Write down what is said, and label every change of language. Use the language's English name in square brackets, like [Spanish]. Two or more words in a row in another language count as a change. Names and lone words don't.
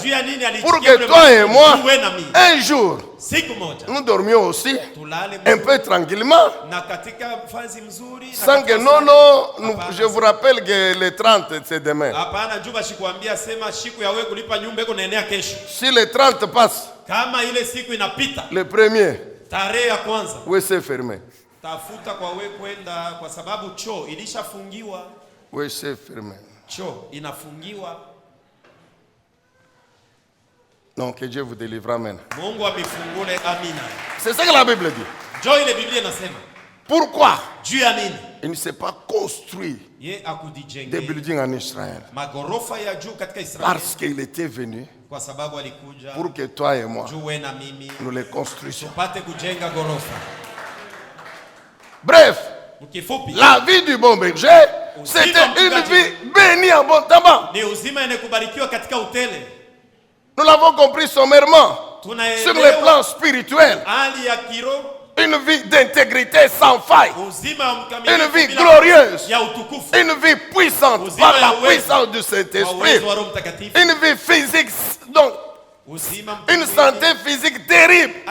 [French] Pour que toi et moi, un jour, nous dormions aussi, un peu tranquillement, sans que je vous rappelle que le 30 c'est demain. Si le 30 passe, le premier, oui c'est fermé. [Swahili] Tafuta kwa we kwenda kwa sababu choo ilishafungiwa. [French] Oui, c'est fermé. [Swahili] Choo inafungiwa. [French] Non, que Dieu vous délivre, amen. [Swahili] Mungu amifungule, amina. [French] C'est ça que la Bible dit. [Swahili] Joy ile Biblia inasema. [French] Pourquoi? [Swahili] Juu ya nini? [French] Il ne s'est pas construit des buildings en Israël. [Swahili] Magorofa ya juu katika Israeli. [French] Parce qu'il était venu [Swahili] kwa sababu alikuja [French] pour que toi et moi [Swahili] na mimi [French] nous les construisions. [Swahili] Tupate kujenga gorofa. [French] Bref, la vie du bon berger, c'était une vie bénie abondamment. Nous l'avons compris sommairement. Sur le plan spirituel, une vie d'intégrité sans faille, une vie glorieuse, une vie puissante par la puissance du Saint-Esprit, une vie physique, donc une santé physique terrible.